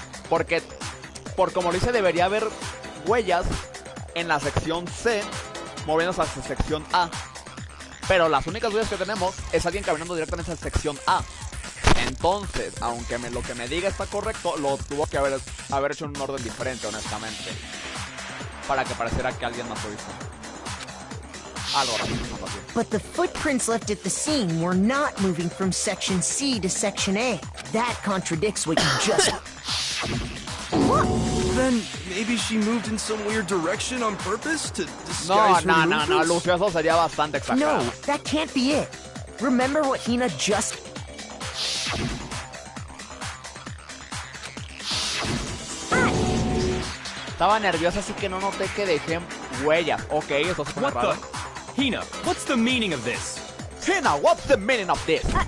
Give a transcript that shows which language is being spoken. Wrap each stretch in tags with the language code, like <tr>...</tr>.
<es>Porque, por como lo dice, debería haber huellas en la sección C moviéndose hacia sección A. Pero las únicas huellas que tenemos es alguien caminando directamente hacia sección A. Entonces, aunque lo que me diga está correcto, lo tuvo que haber hecho en un orden diferente, honestamente. Para que pareciera que alguien más lo hizo. Algo rarísimo así.</es> <en>But the footprints left at the scene were not moving from Section C to Section A. That contradicts what you just... Then maybe she moved in some weird direction on purpose to No, disguise her no, movements?</en> <es>Lucio, eso sería bastante exagerado.</es> <en>No, that can't be it. Remember what Hina just...</en> <es>Estaba nerviosa, así que no noté que dejé huellas. Ok, eso se pone</es> <en>What</en> <es>raro.</es> <en>the? Hina, what's the meaning of this? Hina, what's the meaning of this?</en>